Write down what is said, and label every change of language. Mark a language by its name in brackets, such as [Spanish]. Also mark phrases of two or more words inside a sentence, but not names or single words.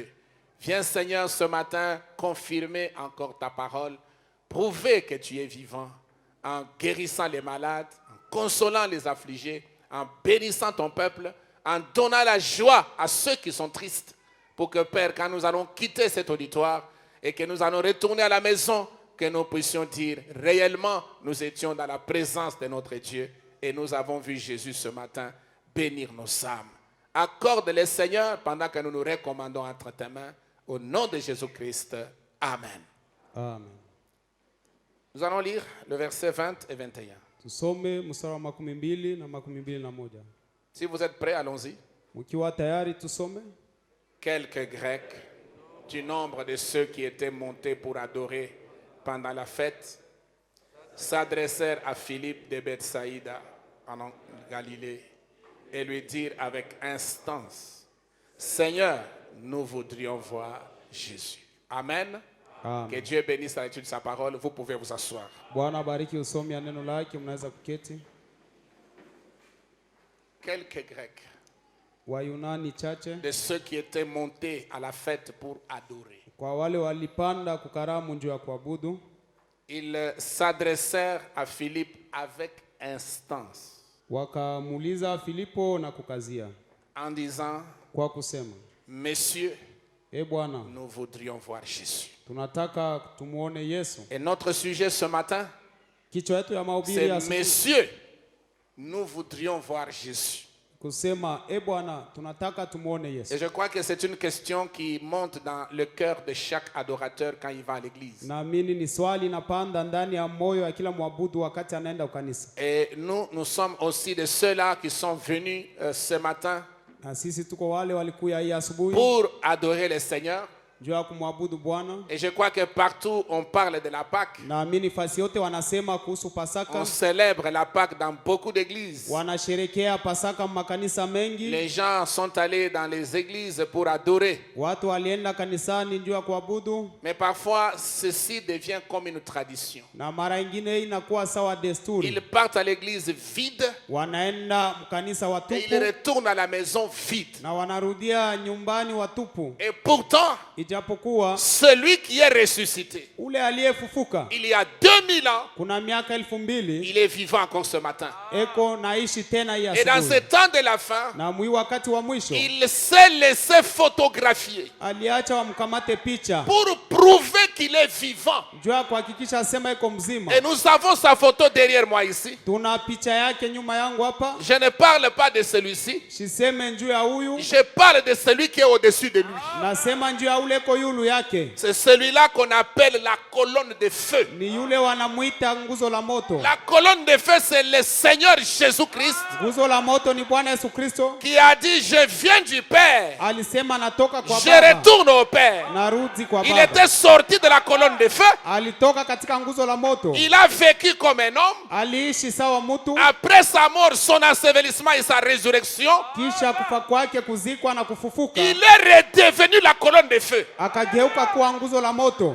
[French] Viens Seigneur ce matin confirmer encore ta parole, prouver que tu es vivant en guérissant les malades, en consolant les affligés, en bénissant ton peuple, en donnant la joie à ceux qui sont tristes, pour que Père, quand nous allons quitter cet auditoire et que nous allons retourner à la maison, que nous puissions dire réellement nous étions dans la présence de notre Dieu et nous avons vu Jésus ce matin bénir nos âmes. Accorde-les Seigneur pendant que nous nous recommandons entre tes mains au nom de Jésus-Christ. Amen. Amen. Nous allons lire le verset 20 et 21. [Swahili] Tusome mstari wa 12 na 21. [French] Si vous êtes prêts, allons-y. [Swahili] Mkiwa tayari tusome. [French] Quelques Grecs du nombre de ceux qui étaient montés pour adorer pendant la fête, s'adressèrent à Philippe de Bethsaïda en Galilée et lui dirent avec instance, Seigneur, nous voudrions voir Jésus. Amen. Amen. Que Dieu bénisse la lecture de sa parole. Vous pouvez vous asseoir. [Swahili] Bwana bariki usomi ya neno lake, mnaweza kuketi. [French] Quelques Grecs [Swahili] Wayunani chache [French] de ceux qui étaient montés à la fête pour adorer. [Swahili] Kwa wale walipanda kukaramu njoo ya kuabudu. [French] Ils s'adressèrent à Philippe avec instance. [Swahili] Wakamuuliza Filipo na kukazia. [French] En disant, [Swahili] kwa kusema, [French] Messieurs, [Swahili] Bwana, [French] nous voudrions voir Jésus. [Swahili] Tunataka tumuone Yesu. [French] Et notre sujet ce matin, [Swahili] Kichwa yetu ya mahubiri [French] c'est Messieurs, nous voudrions voir Jésus. [Swahili] kusema Bwana tunataka tumuone Yesu. [French] Et je crois que c'est une question qui monte dans le cœur de chaque adorateur quand il va à l'église. [Swahili] Naamini ni swali napanda ndani ya moyo ya kila mwabudu wakati anaenda kanisa. [French] Et nous sommes aussi de ceux-là qui sont venus ce matin [Swahili] Na sisi tuko wale walikuya hii asubuhi [French] pour adorer le Seigneur. [Swahili] juu ya kumwabudu Bwana. [French] Et je crois que partout on parle de la Pâque. [Swahili] Naamini fasi yote wanasema kuhusu Pasaka. [French] On célèbre la Pâque dans beaucoup d'églises. [Swahili] Wanasherekea Pasaka makanisa mengi. [French] Les gens sont allés dans les églises pour adorer. [Swahili] Watu walienda kanisani juu ya kuabudu. [French] Mais parfois ceci devient comme une tradition. [Swahili] Na mara nyingine inakuwa sawa desturi. [French] Ils partent à l'église vide. [Swahili] Wanaenda kanisa watupu. [French] Et ils retournent à la maison vide. [Swahili] Na wanarudia nyumbani watupu. [French] Et pourtant, [Swahili] ijapokuwa [French] celui qui est ressuscité, [Swahili] ule aliyefufuka [French] il y a 2000 ans, [Swahili] kuna miaka 2000 [French] il est vivant encore ce matin. [Swahili] eko naishi tena hii [French] Et dans ce [Swahili] asubuhi. [French] temps de la fin, [Swahili] Na mwi wakati wa mwisho [French] il s'est laissé photographier [Swahili] aliacha wamkamate picha [French] pour prouver qu'il est vivant. [Swahili] juu ya kuhakikisha asema iko mzima. [French] Et nous avons sa photo derrière moi ici. [Swahili] Tuna picha yake nyuma yangu hapa. [French] Je ne parle pas de celui-ci. [Swahili] Siseme juu ya huyu, [French] Je parle de celui qui est au-dessus de lui. [Swahili] nasema juu ya ule ko yulu yake. [French] C'est celui-là qu'on appelle la colonne de feu. [Swahili] Ni yule wanamuita nguzo la moto. [French] La colonne de feu, c'est le Seigneur Jésus-Christ [Swahili] Nguzo la moto ni Bwana Yesu Kristo. [French] qui a dit, je viens du Père, [Swahili] Alisema natoka kwa [French] je [Swahili] Baba, [French] retourne au Père. [Swahili] narudi kwa [French] Il [Swahili] Baba. [French] était sorti de la colonne de feu. [Swahili] Alitoka katika nguzo la moto. [French] Il a vécu comme un homme. [Swahili] Aliishi sawa mtu. [French] Après sa mort, son ensevelissement et sa résurrection, [Swahili] Kisha kufa kwake, kuzikwa na kufufuka, [French] il est redevenu la colonne de feu. [Swahili] akageuka kuwa nguzo la moto.